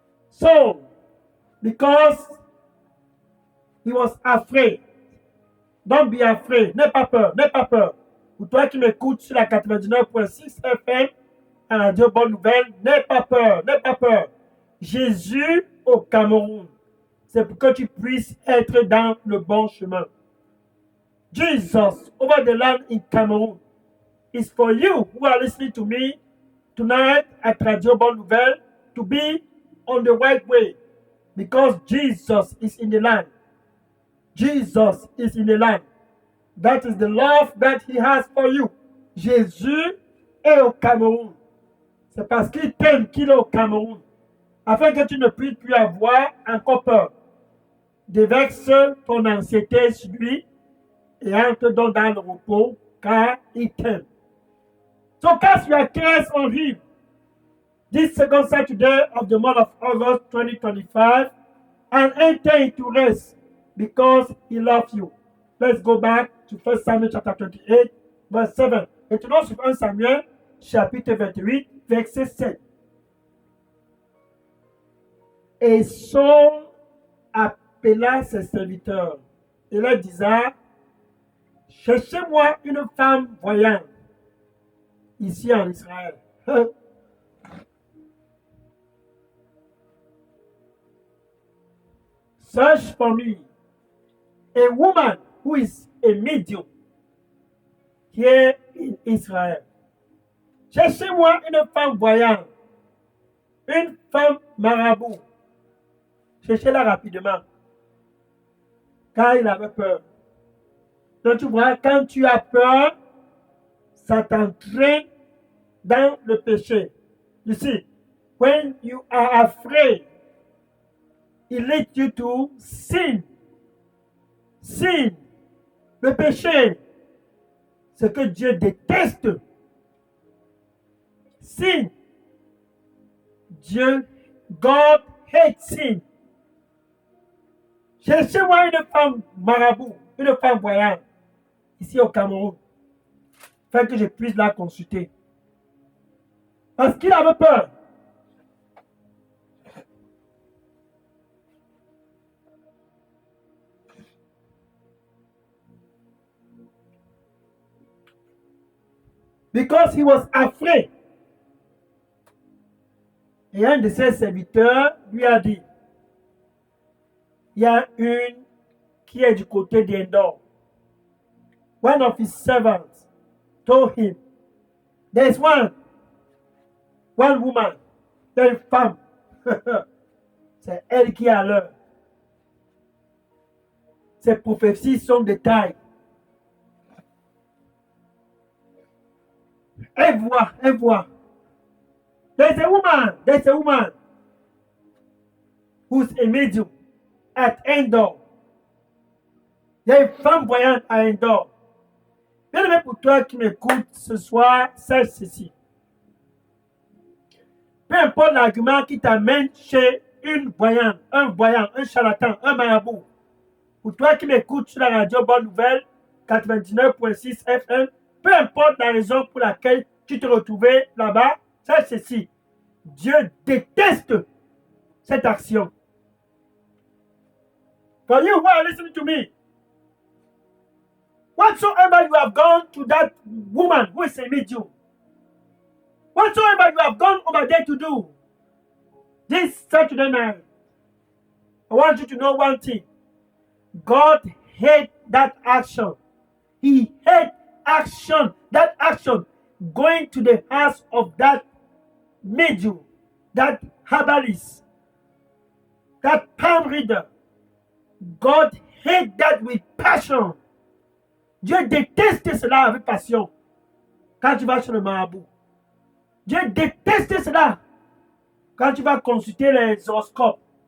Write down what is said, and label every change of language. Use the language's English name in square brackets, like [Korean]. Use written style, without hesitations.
[English] So, because he was afraid, don't be afraid, [French] n'aie pas peur, n'aie pas peur. Pour toi qui m'écoutes sur la 99.6 FM, à la Radio Bonne Nouvelle, n'aie pas peur, n'aie pas peur. Jésus au Cameroun, c'est pour que tu puisses être dans le bon chemin. [English] Jesus over the land in Cameroon is for you who are listening to me tonight at Radio Bonne Nouvelle to be on the right way because Jesus is in the land. Jesus is in the land. That is the love that he has for you. [French] Jésus est au Cameroun. C'est parce qu'il t'aime qu'il est au Cameroun. Afin que tu ne puisses plus avoir encore peur. Déverse ton anxiété sur lui et entre donc dans le repos car il t'aime. [English] So cast your cares on him. This second Saturday of the month of August 2025 and enter into rest because he loves you. Let's go back to 1 Samuel chapter 28, verse 7. Retournons sur 1 Samuel chapitre 28, verset 7. [French] Et Saul appela ses serviteurs et leur disait, cherchez-moi une femme voyante ici en Israël. [English] Search for me a woman who is a medium here in Israel. [French] Cherchez-moi une femme voyante, une femme marabout. Cherchez-la rapidement, car il avait peur. Donc tu vois, quand tu as peur, ça t'entraîne dans le péché. [English] You see, when you are afraid, it leads you to sin. [French] Sin, le péché, ce que Dieu déteste. [English] Sin, Dieu, God hates sin. [French] Cherchez-moi une femme marabout, une femme voyante, ici au Cameroun, afin que je puisse la consulter. Parce qu'il avait peur. [English] Because he was afraid. [French] Et un de ses serviteurs lui a dit, il y a une qui est du côté d'Endor. [English] One of his servants told him, there's one woman, [French] une femme. C'est elle qui a l'heure. Ces prophéties sont de taille. Elle voit. [English] There's a woman who's a medium at Endor. [French] Il y a une femme voyante à Endor. Bien aimé pour toi qui m'écoutes ce soir, sache ceci. Peu importe l'argument qui t'amène chez une voyante, un voyant, un charlatan, un marabout. Pour toi qui m'écoutes sur la radio Bonne Nouvelle 99.6 FM, peu importe la raison pour laquelle tu te retrouvais là-bas, sache ceci. Dieu déteste cette action. [English] For you who are listening to me, whatsoever you have gone to that woman who is a medium, whatsoever you have gone over there to do, this Saturday night, I want you to know one thing. God hates that action. He hates action. That action going to the house of that medium, that herbalist, that palm reader. God hates that with passion. [French] Dieu déteste cela avec passion. Quand tu vas sur le marabout. Dieu déteste cela quand tu vas consulter les horoscopes.